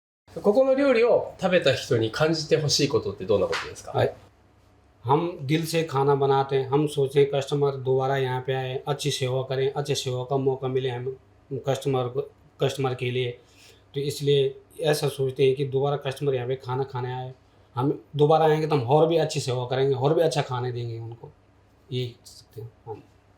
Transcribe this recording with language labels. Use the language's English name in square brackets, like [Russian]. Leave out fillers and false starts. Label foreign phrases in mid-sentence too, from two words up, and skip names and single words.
[Japanese] ここの料理を食べた人に感じてほしいことってどんなことですか？ [Hindi] はい。हम दिल से खाना बनाते हैं, हम सोचते हैं कस्टमर दोबारा यहाँ पे आए, अच्छी सेवा करें, अच्छे सेवा का मौका मिले हम कस्टमर के लिए। तो इसलिए ऐसा सोचते हैं कि दोबारा कस्टमर यहाँ पे खाना खाने आए, हम दोबारा आएंगे तो हम और भी अच्छी सेवा करेंगे और भी अच्छा खाने देंगे उनको, ये सकते हैं हम।